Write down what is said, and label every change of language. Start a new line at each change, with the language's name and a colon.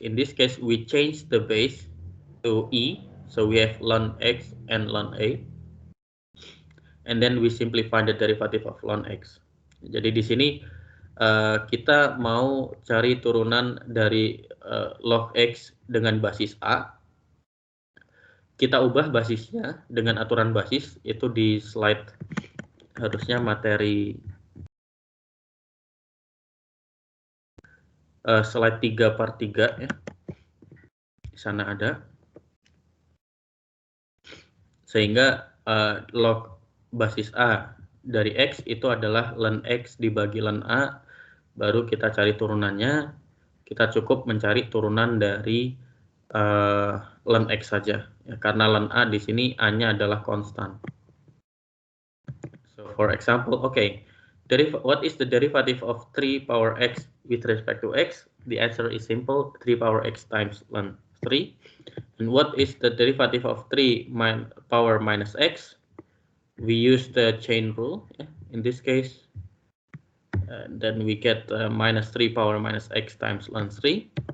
English: In this case, we change the base to e, so we have ln x and ln a, and then we simply find the derivative of ln x.
Indonesian: Jadi di sini kita mau cari turunan dari log X dengan basis A. Kita ubah basisnya dengan aturan basis, itu di slide, harusnya materi slide 3/3 ya. Di sana ada. Sehingga log basis A dari X itu adalah ln X dibagi ln A, baru kita cari turunannya. Kita cukup mencari turunan dari ln X saja, ya, karena ln A di sini A-nya adalah konstan.
English: So for example, okay, what is the derivative of 3 power X with respect to X? The answer is simple, 3 power X times ln 3. And what is the derivative of 3 power minus X? We use the chain rule, yeah, in this case. Then we get minus 3 power minus X times ln 3.